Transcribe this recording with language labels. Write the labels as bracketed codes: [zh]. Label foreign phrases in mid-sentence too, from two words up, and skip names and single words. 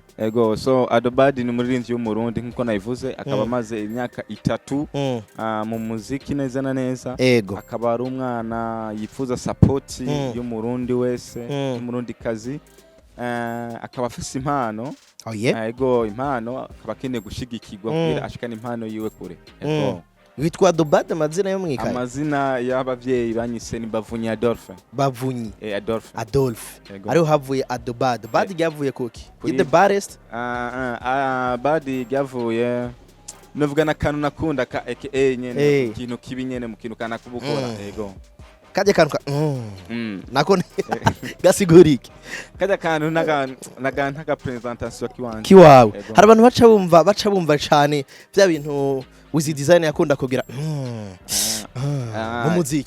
[rn] so Adobad ni umuririmvyi w'umurundi nkuko nayivuze akaba amaze imyaka 3 mu muziki neza na neza akaba ari umwana yipfuza support y'umurundi wese umurundi kazi akaba afise impano. Yego impano akaba akeneye gushigikirwa kugira ashikane impano yiwe kure. Yego witwa Adobad amazina yo mwikaye? Amazina y'abavyeyi banyise ni Bavunyi Adolphe. Bavunyi Adolphe. Ariho havuye Adobad. Bad ryavuye kuki? [en] The baddest? [rn] Bad ryavuye novuga na kantu nakunda ka aka nyene ikintu kibi nyene mu kintu kana kubukora. Yego kajya kantu nako gasigurike kajya kantu naga presentation kiwawe. Hari abantu baca bumva cyane bya bintu wizi design yakunda kugira mu muziki.